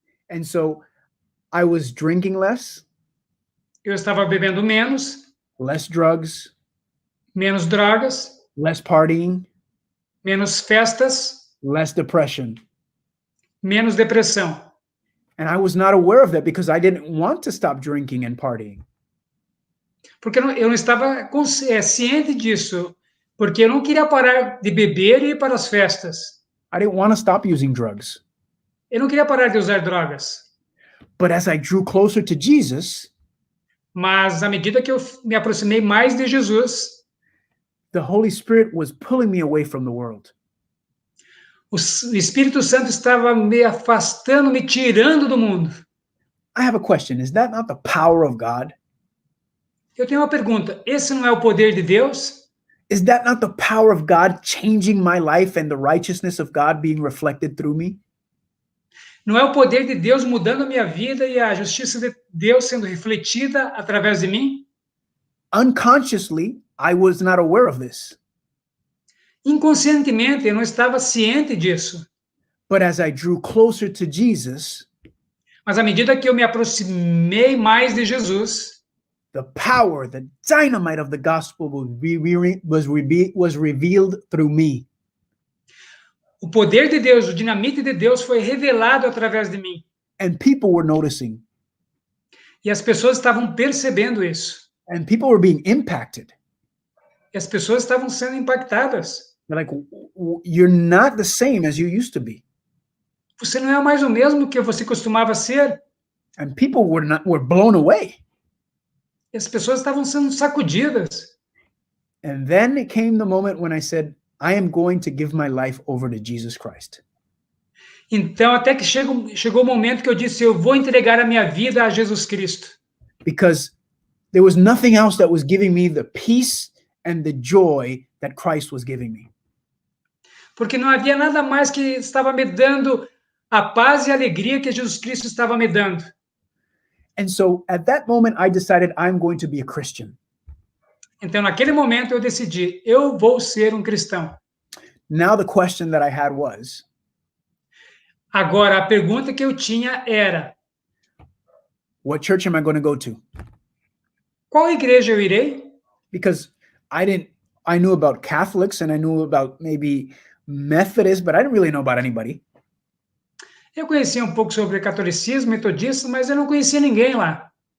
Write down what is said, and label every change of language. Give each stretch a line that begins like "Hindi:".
English: And so I was drinking less,
Portuguese: Eu estava bebendo menos,
English: less drugs,
Portuguese: menos drogas,
English: less partying,
Portuguese: menos festas,
English: less depression.
Portuguese: menos depressão.
English: And I was not aware of that because I didn't want to stop drinking and partying.
Portuguese: Porque eu não estava ciente disso, porque eu não queria parar de beber e ir para as festas.
English: I didn't want to stop using drugs.
Portuguese: Eu não queria parar de usar drogas.
English: But as I drew closer to Jesus,
Portuguese: Mas à medida que eu me aproximei mais de Jesus,
English: the Holy Spirit was pulling me away from the world.
Portuguese: o Espírito Santo estava me afastando, me tirando do mundo.
English: I have a question. Is that not the power of God?
Portuguese: Eu tenho uma pergunta. Esse não é o poder de Deus?
English: Is that not the power of God changing my life and the righteousness of God being reflected through me?
Portuguese: Não é o poder de Deus mudando a minha vida e a justiça de Deus sendo refletida através de mim?
English: Unconsciously, I was not aware of this.
Portuguese: Inconscientemente, eu não estava ciente disso.
English: But as I drew closer to Jesus,
Portuguese: Mas à medida que eu me aproximei mais de Jesus,
English: the power, the dynamite of the gospel was revealed through me.
Portuguese: o poder de Deus, o dinamite de Deus foi revelado através de mim.
English: And people were noticing.
Portuguese: E as pessoas estavam percebendo isso.
English: And people were being impacted.
Portuguese: E as pessoas estavam sendo impactadas.
English: They're like, you're not the same as you used to be.
Portuguese: Você não é mais o mesmo que você costumava ser.
English: And people were blown away.
Portuguese: E as pessoas estavam sendo sacudidas.
English: And then it came the moment when I said, I am going to give my life over to Jesus Christ.
Portuguese: Então, até que chegou o momento que eu disse, eu vou entregar a minha vida a Jesus Cristo.
English: Because there was nothing else that was giving me the peace and the joy that Christ was giving me.
Portuguese: Porque não havia nada mais que estava me dando a paz e a alegria que Jesus Cristo estava me dando.
English: And so at that moment, I decided I'm going to be a Christian.
Portuguese: Então, naquele momento, eu decidi, eu vou ser um cristão.
English: Now the question that I had was,
Portuguese: Agora, a pergunta que eu tinha era,
English: what church am I going to go to?
Portuguese: qual igreja eu irei?
English: Because I knew about Catholics and I knew about maybe Methodists, but I didn't really know about anybody.
Portuguese: Eu conhecia um pouco sobre catolicismo, metodista, mas eu não conhecia ninguém lá.